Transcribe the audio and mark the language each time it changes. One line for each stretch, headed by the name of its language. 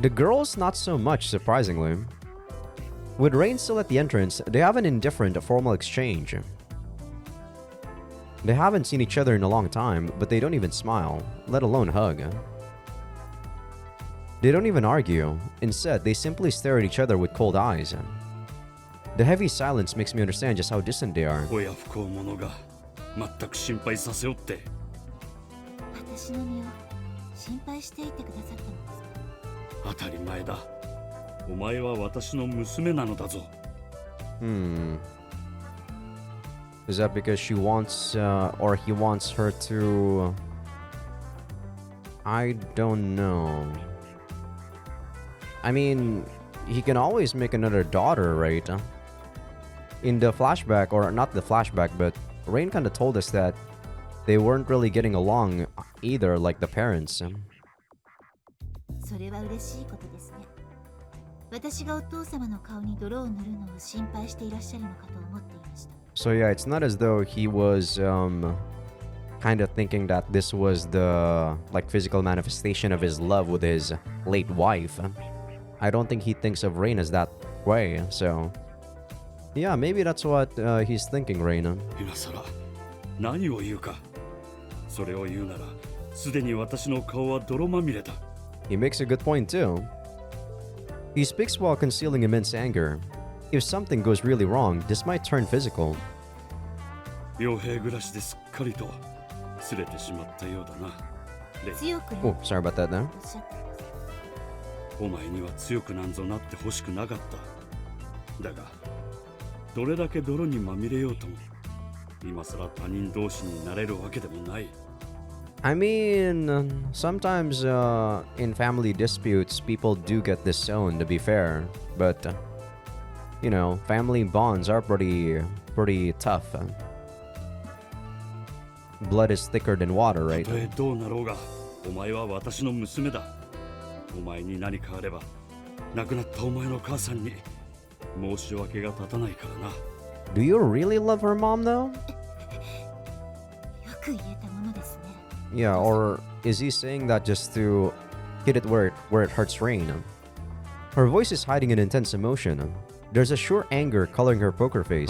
English: The girls, not so much, surprisingly. With Rain still at the entrance, they have an indifferent formal exchange. They haven't seen each other in a long time, but they don't even smile, let alone hug. They don't even argue. Instead, they simply stare at each other with cold eyes. The heavy silence makes me understand just how distant they are.
Japanese: 親不孝者が全く心配させおって。私の身を心配していてくださったのですか。当たり前だ。お前は私の娘なのだぞ。
English: Is that because she wants, or he wants her to... I don't know. I mean, he can always make another daughter, right? In the flashback, or not the flashback, but Rain kind of told us that they weren't really getting along either, like the parents.
Japanese: それは嬉しいことですね。私がお父様の顔に泥を塗るのを心配していらっしゃるのかと思っていました。
English: So yeah, it's not as though he was kind of thinking that this was the like physical manifestation of his love with his late wife. I don't think he thinks of Rain as that way. So yeah, maybe that's what he's thinking, Rain.
Japanese: 今さら何を言うか。それを言うならすでに私の顔は泥まみれだ。
English: He makes a good point too. He speaks while concealing immense anger. If something goes really wrong, this might turn physical.
Japanese: 傭兵暮らしですっかりとすれてしまったようだな。レイ、強くな
English: Oh, sorry about that now.
Japanese: おっしゃってください。お前には強くなんぞなってほしくなかった。だがどれだけ泥にまみれようとも今さら他人同士になれるわけでもない。
English: I mean, sometimes in family disputes, people do get disowned, to be fair. But, you know, family bonds are pretty tough. Blood is thicker than water,
Japanese: たとえどうなろうがお前は私の娘だ。お前に何かあれば亡くなったお前の母さんに申し訳が立たないからな。
English: Do you really love her mom, though?
Japanese: よく言えたものですね。
English: Yeah, or is he saying that just to hit it where it hurts Rain? Her voice is hiding an intense emotion. There's a sure anger coloring her poker face.